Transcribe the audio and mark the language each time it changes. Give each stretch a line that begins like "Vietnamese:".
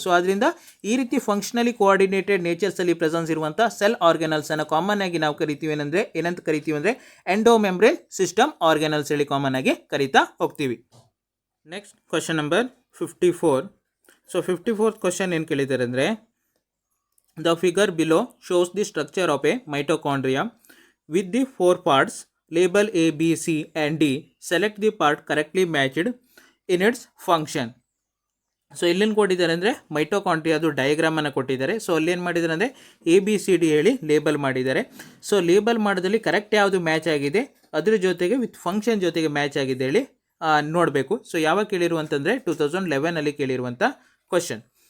Kannada: So ಅದರಿಂದ ಈ ರೀತಿ ಫಂಕ್ಷನಲಿ ಕೋಆರ್ಡಿನೇಟೆಡ್ ನೇಚರ್ಸಲ್ಲಿ ಪ್ರೆಸೆನ್ಸ್ ಇರುವಂಥ ಸೆಲ್ ಆರ್ಗನಲ್ಸನ್ನು ಕಾಮನ್ ಆಗಿ ನಾವು ಕರಿತೀವಿ ಏನಂತ ಕರಿತೀವಿ ಅಂದರೆ ಎಂಡೋಮೆಂಬ್ರೇನ್ ಸಿಸ್ಟಮ್ ಆರ್ಗನಲ್ಸ್ ಹೇಳಿ ಕಾಮನ್ ಆಗಿ ಕರಿತಾ ಹೋಗ್ತೀವಿ.
English: Next question number 54.
Kannada: So 54th question ಏನು ಕೇಳಿದ್ದಾರೆ ಅಂದರೆ
English: The figure below shows the structure of a mitochondria with the 4 parts label A, B, C and D. Select the part correctly matched in its function.
Kannada: So ಇಲ್ಲೇನು ಕೊಟ್ಟಿದ್ದಾರೆ ಅಂದರೆ ಮೈಟೋಕಾಂಡ್ರಿಯಾದು ಡಯಾಗ್ರಾಮನ್ನು ಕೊಟ್ಟಿದ್ದಾರೆ. So ಅಲ್ಲೇನು ಮಾಡಿದ್ದಾರೆ ಅಂದರೆ ABCD ಹೇಳಿ ಲೇಬಲ್ ಮಾಡಿದ್ದಾರೆ. ಸೊ ಲೇಬಲ್ ಮಾಡೋದ್ರಲ್ಲಿ ಕರೆಕ್ಟ್ ಯಾವುದು ಮ್ಯಾಚ್ ಆಗಿದೆ ಅದ್ರ ಜೊತೆಗೆ ವಿತ್ ಫಂಕ್ಷನ್ ಜೊತೆಗೆ ಮ್ಯಾಚ್ ಆಗಿದೆ ಹೇಳಿ ನೋಡಬೇಕು. ಸೊ ಯಾವಾಗ ಕೇಳಿರುವಂತಂದರೆ 2011 ಕೇಳಿರುವಂಥ ಕ್ವಶನ್.